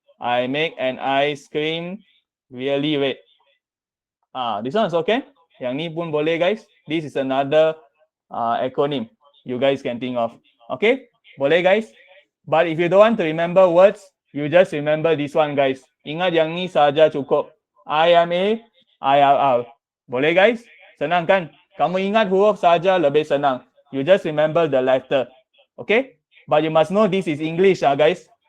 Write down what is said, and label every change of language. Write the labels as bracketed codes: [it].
[en] I make an ice cream really red. This one is okay. [ms] Yang ni pun boleh guys. [en] This is another acronym you guys can think of. Okay, boleh guys. But if you don't want to remember words, you just remember this one guys. [ms] Ingat yang ni saja cukup. IMA, IRR. Boleh guys? Senang kan? Kamu ingat huruf saja lebih senang. [en] You just remember the letter. Okay? But you must know this is English guys.